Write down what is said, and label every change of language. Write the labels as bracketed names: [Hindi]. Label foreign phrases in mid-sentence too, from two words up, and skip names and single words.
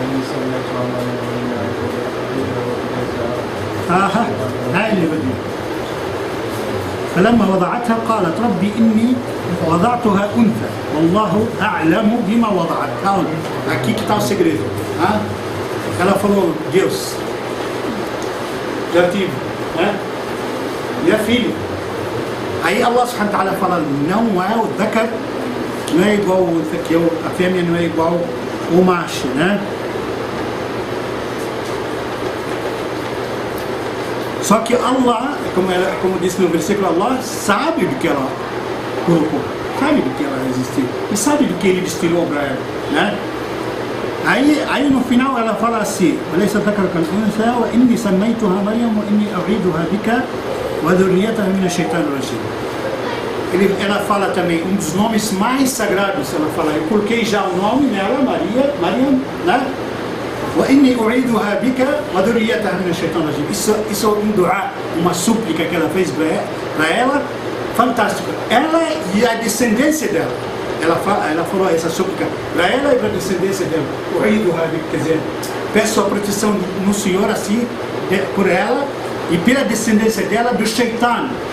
[Arabic] فلما وضعتها قالت ربي إني وضعتها أنثى والله أعلم بما وضعت. [Portuguese] Aqui que está o segredo. Ela falou, Deus, já tive, e a filha. Aí [Arabic] الله سبحانه وتعالى [Portuguese] fala, não é o dhakar, não é igual a fêmea não é igual o macho, né? Só que Allah, como disse no versículo, Allah sabe do que ela colocou, sabe do que ela existiu, e sabe do que ele destilou para ela, né? Aí no final ela fala assim, [Arabic] إني سميتها مريم وإني أعيدها بك وذريتها من الشيطان الرجيم. [Portuguese] Ela fala também um dos nomes mais sagrados. Ela fala, eu coloquei já o nome nela, Maria, né? [Arabic] وإني أعيدها بك وذريتها من الشيطان الرجيم. [Portuguese] Isso é um dua, uma súplica que ela fez para ela, fantástico. Ela e a descendência dela. Ela falou essa súplica para ela e para a descendência dela. Quer dizer, peço a proteção no Senhor assim, por ela e pela descendência dela do Shaitan.